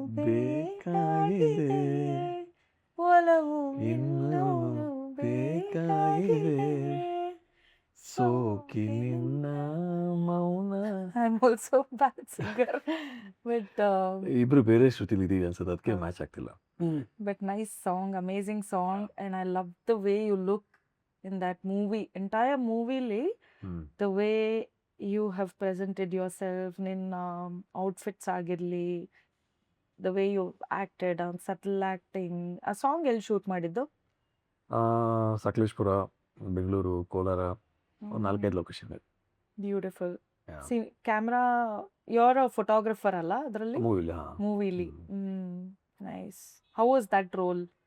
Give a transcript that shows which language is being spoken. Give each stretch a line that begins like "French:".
Kannada: ಬೇಕಾಗಿದೆ, ಒಲವು ಇನ್ನೂನು ಬೇಕಾಗಿದೆ, ಸೋಕಿ ನಿನ್ನ ಮೌನ
English: I am also bad singer but
Kannada: ಇಬ್ರು ಬೇರೆ ಶ್ರುತಿಲಿ ಇದೀವಿ ಅನ್ಸುತ್ತೆ, ಅದಕ್ಕೆ ಹೌದು. ಮ್ಯಾಚ್ ಆಗ್ತಿಲ್ಲ.
English: but nice song, amazing song, and I love the way you look in that movie, entire movie li, hmm the way you have presented yourself in outfits
Kannada: ಆಗಿರ್ಲಿ,
English: the way you acted on subtle acting.
Kannada: ಆ song ಎಲ್ಲಿ shoot ಮಾಡಿದ್ದು? ಸಕಲೇಶ್ಪುರ, ಬೆಂಗಳೂರು, ಕೋಲಾರ, ಒಂದು 4-5 location ಇದೆ
English: Beautiful. Camera, you're a photographer
Kannada: ಅಲ್ಲ ಅದರಲ್ಲಿ, ಮೂವಿಲಿ.
English: ಮೂವಿಲಿ? Nice. How was that role?